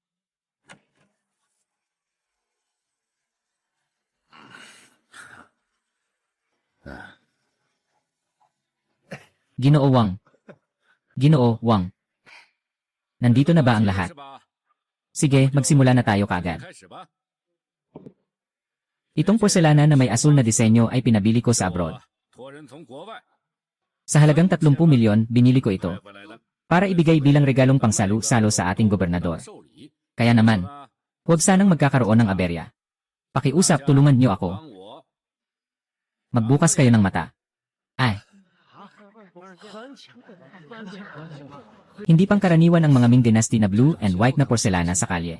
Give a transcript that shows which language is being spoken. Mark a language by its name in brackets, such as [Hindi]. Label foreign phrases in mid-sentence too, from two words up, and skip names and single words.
[Filipino] Ginoo Wang. Ginoo Wang. Nandito na ba ang lahat? [Chinese] 是吧？ [Filipino] Sige, magsimula na tayo kagad. [Chinese] 开始吧。 [Filipino] Itong porselana na may asul na disenyo ay pinabili ko sa abroad. [Chinese] 托人从国外 [Filipino] Sa halagang 30 milyon, binili ko ito [Chinese] 带回来的， [Filipino] para ibigay bilang regalong pangsalo-salo sa ating gobernador. [Chinese] 寿礼。 [Filipino] Kaya naman, [Chinese] 那 [Filipino] huwag sanang magkakaroon ng aberya. Pakiusap, tulungan niyo ako. [Chinese] 帮我 [Filipino] Magbukas kayo ng mata. Ay, hindi pangkaraniwan ang mga Ming Dynasty na [English] blue and white [Filipino] na porselana sa kalye.